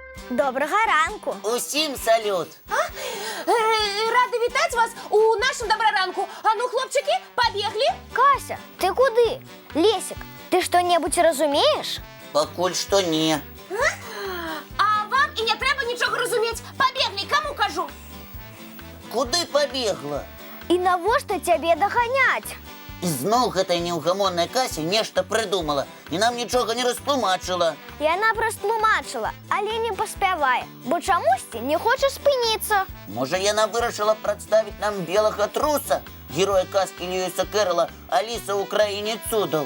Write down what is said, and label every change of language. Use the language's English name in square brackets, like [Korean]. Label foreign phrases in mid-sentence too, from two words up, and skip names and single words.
[Ukrainian] Доброго ранку. Усім салют. Рада вітати вас у нашому доброранку. А ну, хлопчики, побігли. [Belarusian] Кася, ты куды? Лесик, ты что-нибудь разумеешь? Пакуль што не. [Ukrainian] А вам і не треба нічого розуміти. Побігли, кому кажу. [Belarusian] Куды пабегла? И навошта тебе догонять? Ізноў гэтая неўгамонная Кася нешта прыдумала і нам нічога не растлумачыла. Яна растлумачыла, але не паспявае, бо чамусьці не хоча спыніцца. Можа, яна вырашыла прадставіць нам белага труса, героя казкі Льюіса Кэрролла «Аліса ў краіне цудаў».